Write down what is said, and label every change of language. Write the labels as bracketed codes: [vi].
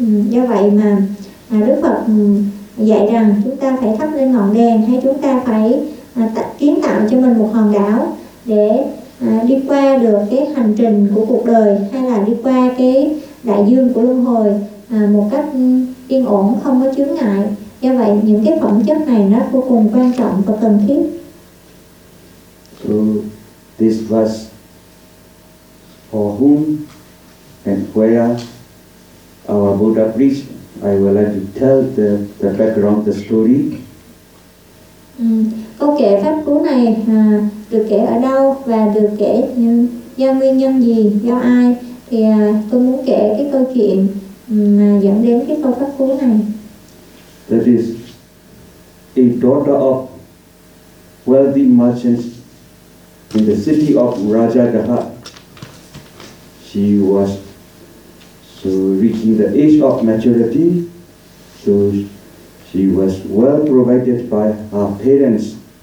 [vi] Do vậy mà Đức Phật dạy rằng chúng ta phải thắp lên ngọn đèn, hay chúng ta phải kiến tạo cho mình một hòn đảo để đi qua được cái hành trình của cuộc đời, hay là đi qua cái đại dương của luân hồi một cách yên ổn, không có chướng ngại. Do vậy những cái phẩm chất này nó vô cùng quan trọng và cần thiết. [en] So this was for whom and where our Buddha preached. I would like to tell the background, the story. [vi] Câu kể pháp cú này được kể ở đâu và được kể do nguyên nhân gì, do ai, thì tôi muốn kể cái câu chuyện dẫn đến cái câu pháp cú này. [en] That is a daughter of wealthy merchants in the city of Rajagaha. She was so reaching the age of maturity, so she was well provided by her parents.